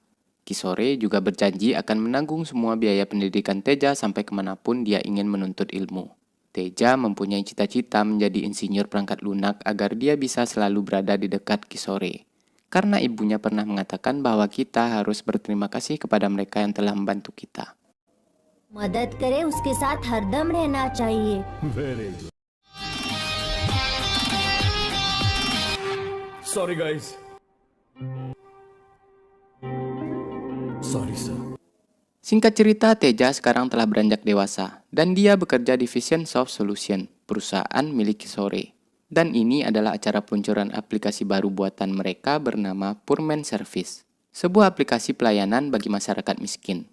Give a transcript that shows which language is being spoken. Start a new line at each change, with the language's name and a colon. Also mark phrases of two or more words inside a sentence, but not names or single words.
Indonesian: Kishore juga berjanji akan menanggung semua biaya pendidikan Teja sampai kemanapun dia ingin menuntut ilmu. Teja mempunyai cita-cita menjadi insinyur perangkat lunak agar dia bisa selalu berada di dekat Kishore. Karena ibunya pernah mengatakan bahwa kita harus berterima kasih kepada mereka yang telah membantu kita.
Hindi: मदद करे उसके साथ हरदम रहना चाहिए.
English: Very good. Sorry guys. Sorry sir.
Indonesian: Singkat cerita, Teja sekarang telah beranjak dewasa, dan dia bekerja di Vision Soft Solution, perusahaan milik Kishore. Dan ini adalah acara peluncuran aplikasi baru buatan mereka bernama Purman Service, sebuah aplikasi pelayanan bagi masyarakat miskin.